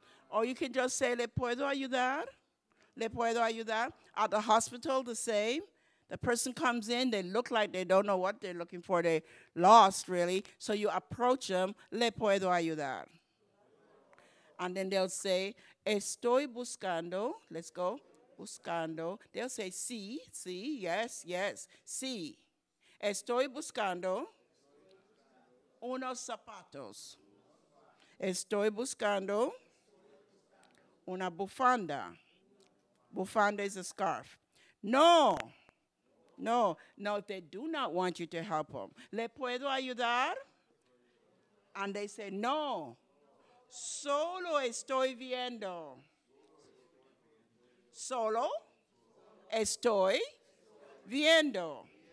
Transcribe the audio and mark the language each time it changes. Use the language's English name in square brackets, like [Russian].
[English] Or you can just say, [Spanish] ¿Le puedo ayudar? ¿Le puedo ayudar? [English] At the hospital, the same. The person comes in, they look like they don't know what they're looking for. They're lost, really. So you approach them, [Spanish] ¿Le puedo ayudar? [English] And then they'll say, [Spanish] estoy buscando. [English] Let's go. Buscando. They'll say, sí, yes, sí. [Spanish] Estoy buscando unos zapatos. Estoy buscando una bufanda. [English] Bufanda is a scarf. No, if they do not want you to help them. [Spanish] ¿Le puedo ayudar? [English] And they say, no. [Spanish] Solo estoy viendo. Solo estoy viendo.